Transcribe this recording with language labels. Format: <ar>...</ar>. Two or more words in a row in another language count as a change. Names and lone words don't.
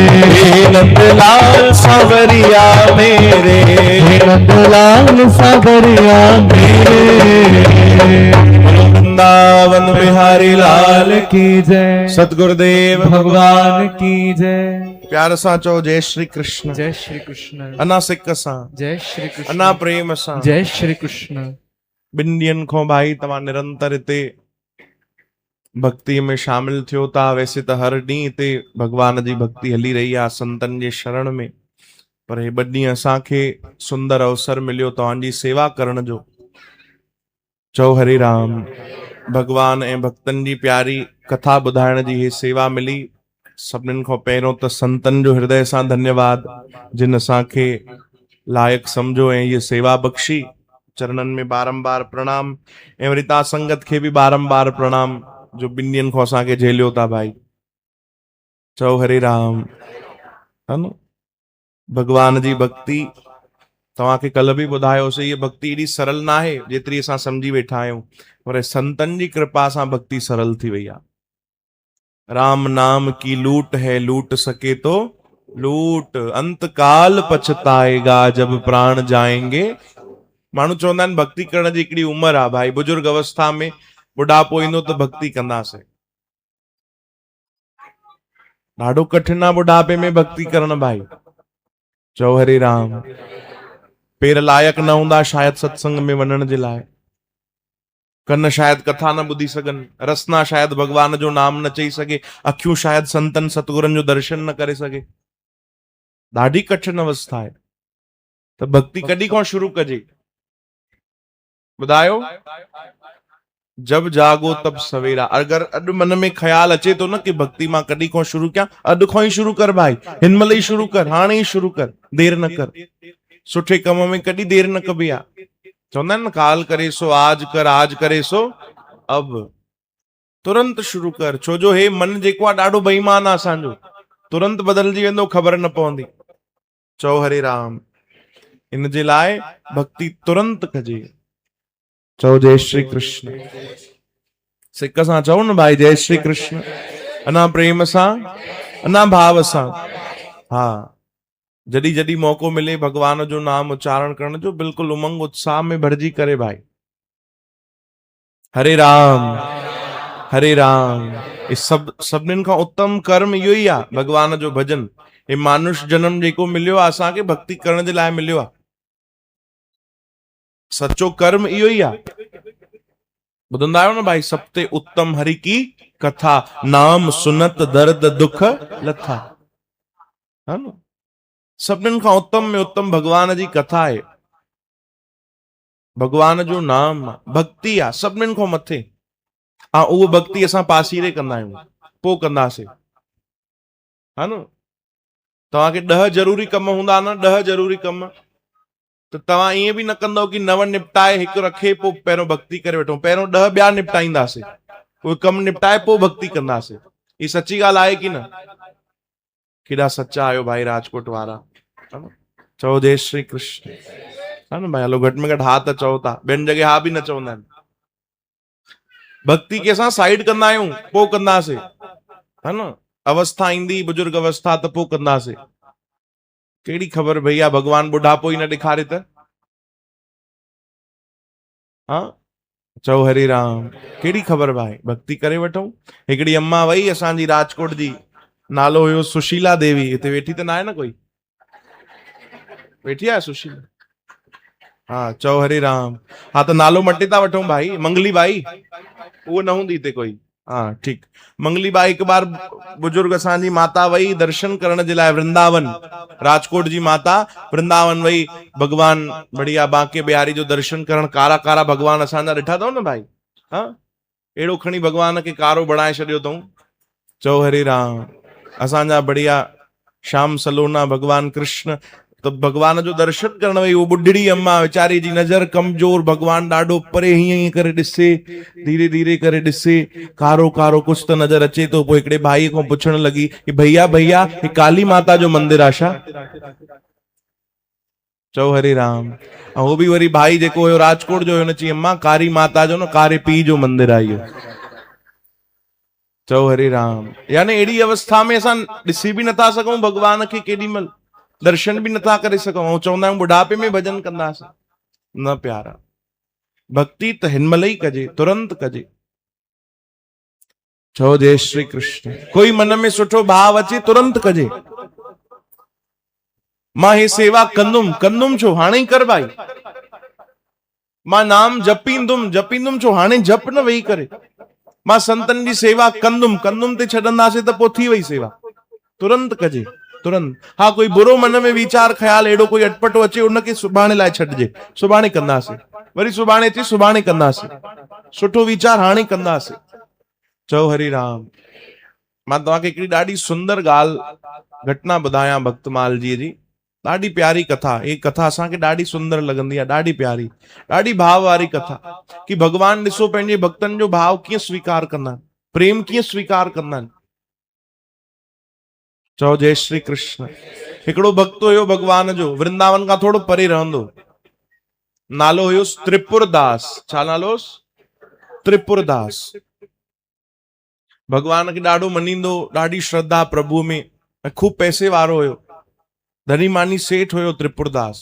<hi>नंदलाल सावरिया मेरे, नंदलाल सावरिया मेरे। वृंदावन बिहारी लाल की जय, सतगुरुदेव भगवान की जय।</hi> <sd>प्यार सां चओ जय श्री कृष्ण। जय श्री कृष्ण। अना सिक सां, जय श्री कृष्ण। अना प्रेम सां। जय श्री कृष्ण। ॿिनि ॾींहंनि खां भाई तव्हां निरंतर हिते भक्ति में शामिल थियो था। वैसे त हर ॾींहुं हिते भगवान जी भक्ति हली रही आहे संतनि जे शरण में, पर हे ॿ ॾींहं असांखे सुंदर अवसर मिलियो तव्हांजी सेवा करण जो। चओ हरे राम। भगवान ऐं भक्तनि जी प्यारी कथा ॿुधाइण जी हे सेवा मिली। सभिनीनि खां पहिरियों त संतनि जो हृदय सां धन्यवाद, जिन असांखे लायक समझो ऐं ये सेवा बख्शी। चरणनि में बारंबार प्रणाम ऐं वरी तव्हां संगत खे बि बारंबार प्रणाम, जो ॿिनि ॾींहंनि खां असांखे झेलियो था भाई। चओ हरे राम। है न, भगवान जी भक्ति तव्हांखे कल्ह बि ॿुधायोसीं, ये भक्ति एॾी सरल न आहे जेतिरी असां सम्झी वेठा आहियूं, पर संतनि जी कृपा सां भक्ति सरल थी वई आहे।</sd> <hi>राम नाम की लूट है, लूट सके तो लूट अंतकाल पछताएगा जब प्राण जाएंगे।</hi> <sd>माण्हू चवंदा आहिनि भक्ति करण जी हिकिड़ी उमिरि आहे भाई, बुजुर्ग अवस्था में बुढ़ापो ईंदो त भक्ति कंदासीं। ॾाढो कठिन आहे बुढ़ापे में भक्ति करण भाई। चओ हरे राम। पेर लायक न हूंदा शायद सत्संग में वञण जे लाइ, कन शायद कथा न ॿुधी सघनि, रसना शायद भगवान जो नाम न चई सघे, अखियूं शायद संतन सतगुरनि जो दर्शन न करे सघे। ॾाढी कठिन अवस्था आहे। त भक्ति कॾहिं खां शुरू कजे ॿुधायो?</sd> <hi>जब जागो तब सवेरा।</hi> <sd>अगर अॼु मन में ख्याल अचे तो न कि भक्ति मां कॾहिं खां शुरू कयां, अॼु खां ही शुरू कर भाई, हिनमहिल ही शुरू कर, हाणे ही शुरू कर, देर न कर। सुठे कम में कॾहिं देर न कबी आहे। चवंदा आहिनि न</sd> <hi>काल करे सो आज कर, आज करे सो अब।</hi> <sd>तुरंत शुरू कर, छो जो हे मन जेको आहे ॾाढो बेईमान आहे असांजो, तुरंत बदलजी वेंदो, ख़बर न पवंदी। चओ हरे राम। इन जे लाइ भक्ति तुरंत कजे। चओ जय श्री कृष्ण। सिक सां चओ न भाई जय श्री कृष्ण, अना प्रेम सां, अना भाव सां। हा, जॾहिं जॾहिं मौको मिले भगवान जो नाम उच्चारण करण जो, बिल्कुलु उमंग उत्साह में भरजी करे भाई। हरे राम हरे राम। सभिनीनि खां उत्तम कर्म इहो ई आहे, भगवान जो भजन। हे मानुष जन्म जेको मिलियो आहे असांखे भक्ति करण जे लाइ मिलियो आहे। सचो कर्म इहो ई आहे। ॿुधंदा आहियो न भाई,</sd> <hi>सबते उत्तम हरि की कथा, नाम सुनत दर्द दुख लथा।</hi> <sd>है न? सभिनीनि खां उत्तम में उत्तम भगवान जी कथा आहे, भगवान जो नाम, भक्ति आहे सभिनीनि खां मथे। हा, उहो भक्ति असां पासीरे कंदा आहियूं, पोइ कंदासीं। हा न? तव्हांखे 10 ज़रूरी कम हूंदा न, 10 ज़रूरी कम, त तव्हां ईअं बि न कंदव कि 9 निपटाए हिकु रखे पोइ पहिरियों भक्ति करे वठूं। पहिरियों 10 ॿिया निपटाईंदासीं, उहे कम निपटाए पोइ भक्ति कंदासीं। ही सची ॻाल्हि आहे कि न? केॾा सच्चा आहियो भाई राजकोट वारा। चओ जय श्री कृष्ण। हा न भाई, हलो घटि में घटि हा त चओ था, ॿियनि जॻह हा बि न चवंदा आहिनि। भक्ति खे असां साइड कंदा आहियूं, पोइ कंदासीं। हा न? अवस्था ईंदी बुजुर्ग अवस्था त पोइ कंदासीं। कहिड़ी ख़बर भैया भगवान बुढ़ापो ही न ॾेखारे त। हा, चओ हरे राम। कहिड़ी ख़बर भाई, भक्ति करे वठूं। हिकिड़ी अम्मा वई असांजी राजकोट जी, नालो हुयो सुशीला देवी। हिते वेठी त न आहे न कोई? वेठी आहे सुशीला? हाँ, चओ हरे राम। हाँ, तो नालो मटे था वठूं भाई। मंगली बाई वो न हूंदी हिते कोई। हाँ ठीक। मंगली बाई एक बार बुजुर्ग असांजी माता वई दर्शन करण जे लाइ वृंदावन, राजकोट जी माता वृंदावन वई भगवान बढ़िया बांके बिहारी जो दर्शन करण। कारा कारा भगवान असांजा ॾिठा अथव न भाई? हाँ, अहिड़ो खणी भगवान खे कारो बणाए छॾियो अथऊं। चओ हरे राम। असांजा बढ़िया श्याम सलोना भगवान कृष्ण, तो भगवान जो दर्शन करण वई। वो बुढ़ड़ी अम्मा वेचारी जी नज़र कमजोर, भगवान ॾाढो परे हीअं हीअं करे ॾिसे, धीरे धीरे करे ॾिसे, कारो कारो कुछ तो नज़र अचे तो। पोइ हिकिड़े भाई खां पुछण लगी कि भैया भैया हे काली माता जो मंदिर आहे छा? चओ हरे राम। ऐं वो बि वरी भाई जेको हुयो राजकोट जो हुयो, हुन चई अम्मा कारी माता जो न कारे पीउ जो मंदिर आहे इहो। चओ हरे राम। यानी अहिड़ी अवस्था में असां ॾिसी बि नथा सघूं भगवान खे, केॾीमहिल दर्शन भी नथा करे सघूं। ऐं चवंदा आहियूं बुढ़ापे में भजन कंदासीं। न प्यारा, भक्ति त हिनमहिल ई कजे, तुरंत कजे। चओ जय श्री कृष्ण। कोई मन में सुठो भाव अचे तुरंत कजे। मां हे सेवा कंदुम छो, हाणे ई कर भाई। मां नाम जपींदुम छो, हाणे जप न वेही करे। मां संतन जी सेवा कंदुम ते छॾंदासीं त पोइ थी वई सेवा। तुरंत कजे, तुरंत। हाँ, कोई बुरो मन में विचार ख्याल एड़ो कोई अटपटो अचे, उनके सुभाणे लाइ छॾिजे। सुभाणे कंदासीं, वरी सुभाणे अचे, सुभाणे कंदासीं। सुठो विचार हाणे कंदासीं। चओ हरि राम। मां तव्हांखे हिकिड़ी ॾाढी सुंदर ॻाल्हि घटना ॿुधायां भक्तमाल जी जी। ॾाढी प्यारी कथा। ये कथा असांखे ॾाढी सुंदर लॻंदी आहे, ॾाढी प्यारी, ॾाढी भाव वारी कथा। कि भगवान ॾिसो पंहिंजे भक्तनि जो भाव कीअं स्वीकार कंदा आहिनि, प्रेम कीअं स्वीकार कंदा आहिनि। चओ जय श्री कृष्ण। हिकिड़ो भक्त हुयो भगवान जो, वृंदावन खां थोड़ो परे रहंदो। नालो हुयुसि त्रिपुरदास। छा नालो हुयुसि? त्रिपुरदास। भगवान खे ॾाढो मञींदो, ॾाढी श्रद्धा प्रभु में। ऐं खूब पैसे वारो हुयो, धनी मानी सेठ हुयो त्रिपुरदास।</sd>